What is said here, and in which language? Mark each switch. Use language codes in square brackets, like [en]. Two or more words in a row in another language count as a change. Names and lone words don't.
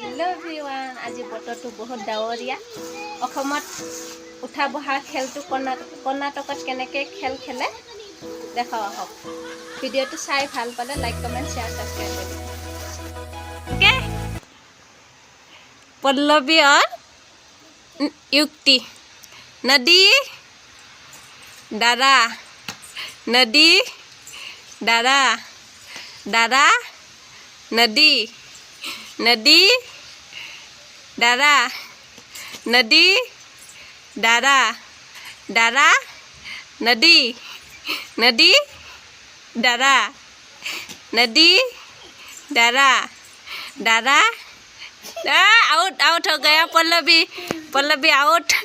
[en] hello everyone [as] আজি বতৰটো বহুত ডাৱৰীয়া অসমত উঠা বহা খেলটো কৰ্ণাটকত কেনেকৈ খেল খেলে দেখাও আহক ভিডিঅ'টো চাই ভাল পালে [en] like comment share subscribe [as] কৰি ओके [hi] पल्लवी और युक्ति नदी दादा नदी दादा दादा नदी नदी दादा नदी दादा दादा नदी नदी दादा नदी दादा दादा [en] out out [hi] हो गया पल्लवी पल्लवी आउट